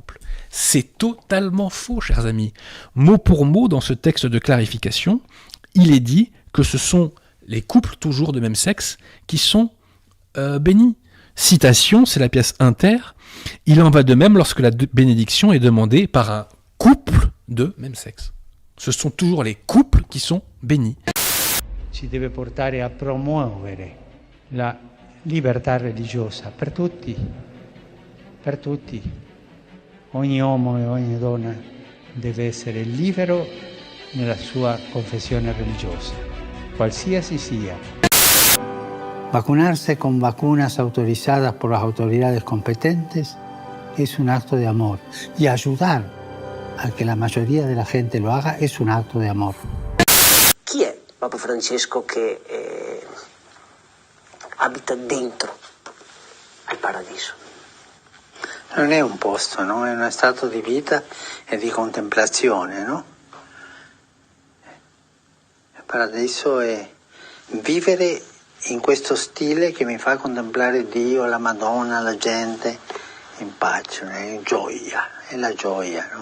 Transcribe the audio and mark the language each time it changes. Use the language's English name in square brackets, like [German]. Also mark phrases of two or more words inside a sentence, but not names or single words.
[French] » C'est totalement faux, chers amis. Mot pour mot, dans ce texte de clarification, il est dit que ce sont les couples, toujours de même sexe, qui sont bénis. Citation, c'est la pièce Inter. Il en va de même lorsque la bénédiction est demandée par un couple de même sexe. Ce sont toujours les couples qui sont bénis. [Italian] Si deve portare a promuovere la libertà religiosa per tutti. Ogni uomo e ogni donna deve essere libero nella sua confessione religiosa, qualsiasi sia. [Spanish] Vacunarse con vacunas autorizadas por las autoridades competentes es un acto de amor y ayudar a que la mayoría de la gente lo haga es un acto de amor. [Italian] Chi è Papa Francesco che abita dentro al paradiso? Non è un posto, no? È uno stato di vita e di contemplazione, no? Il paradiso è vivere in questo stile che mi fa contemplare Dio, la Madonna, la gente in pace, in gioia, è la gioia, no?